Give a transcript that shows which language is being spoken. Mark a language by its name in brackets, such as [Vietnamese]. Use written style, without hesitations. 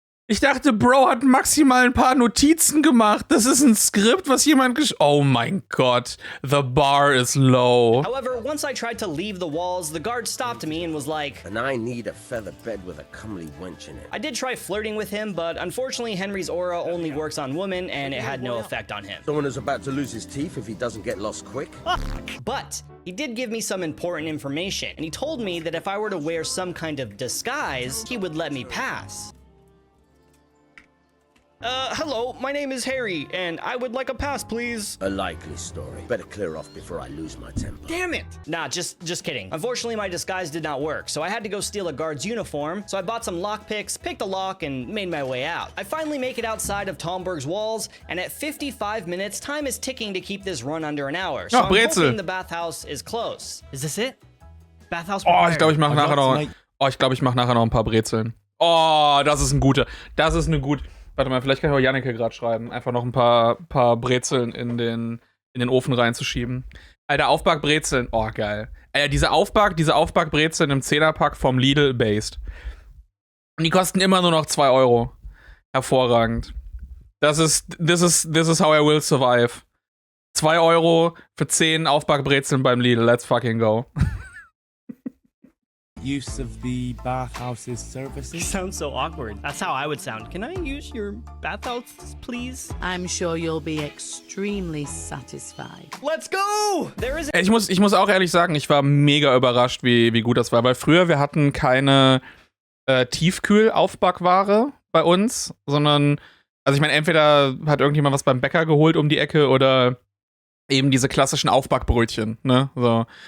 [German] Ich dachte, Bro hat maximal ein paar Notizen gemacht. Das ist ein Skript, was jemand Oh mein Gott. [English] The bar is low. However, once I tried to leave the walls, the guard stopped me and was like, And I need a feather bed with a comely wench in it. I did try flirting with him, but unfortunately Henry's aura only works on women and it had no effect on him. Someone who's about to lose his teeth if he doesn't get lost quick. But he did give me some important information, and he told me that if I were to wear some kind of disguise, he would let me pass. Hello, my name is Harry, and I would like a pass, please. A likely story. Better clear off before I lose my temper. Damn it! Nah, just kidding. Unfortunately, my disguise did not work, so I had to go steal a guard's uniform, so I bought some lockpicks, picked a lock, and made my way out. I finally make it outside of Tomberg's walls, and at 55 minutes, time is ticking to keep this run under an hour, so I'm [German] Brezel. [English] hoping the bathhouse is close. Is this it? Bathhouse Oh, required. [German] ich glaube, ich mache nachher noch ein paar Brezeln. Oh, das ist eine gute. Warte mal, vielleicht kann ich auch Janneke gerade schreiben. Einfach noch ein paar Brezeln in den Ofen reinzuschieben. Alter, Aufbackbrezeln. Oh, geil. Alter, diese Aufbackbrezeln im 10er-Pack vom Lidl based. Und die kosten immer nur noch 2 Euro. Hervorragend. [English] This is how I will survive. [German] 2 Euro für 10 Aufbackbrezeln beim Lidl. [English] Let's fucking go. use of the bathhouse's You services. sound so awkward. That's how I would sound. Can I use your bathhouse, please? I'm sure you'll be extremely satisfied. Let's go! There is [German] Ich muss auch ehrlich sagen, ich war mega überrascht, wie gut das war, weil früher wir hatten keine Tiefkühl-Aufbackware bei uns, sondern, also ich meine, entweder hat irgendjemand was beim Bäcker geholt um die Ecke oder eben diese klassischen Aufbackbrötchen, ne, so.